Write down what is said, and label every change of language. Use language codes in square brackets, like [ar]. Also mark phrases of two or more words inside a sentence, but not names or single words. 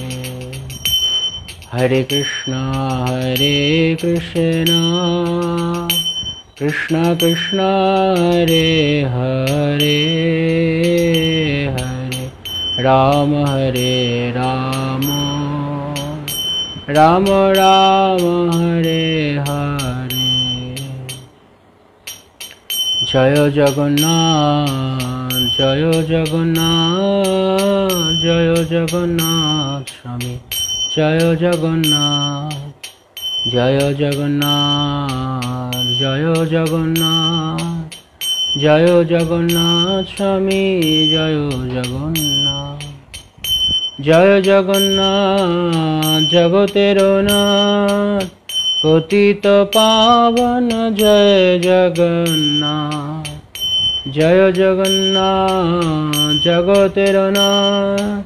[sa] হরে কৃষ্ণ কৃষ্ণ কৃষ্ণ হরে হরে, হরে রাম রাম, রাম রাম হরে হরে। [bn] জয় জগন্নাথ জয় জগন্নাথ, জয় জগন্নাথ স্বামী, জয় জগন্নাথ, জয় জগন্নাথ, জয় জগন্নাথ, জয় জগন্নাথ স্বামী, জয় জগন্নাথ, জয় জগন্নাথ জগতের নাথ, পতিত পাবন জয় জগন্নাথ, জয় জগন্নাথ জগতের নাথ,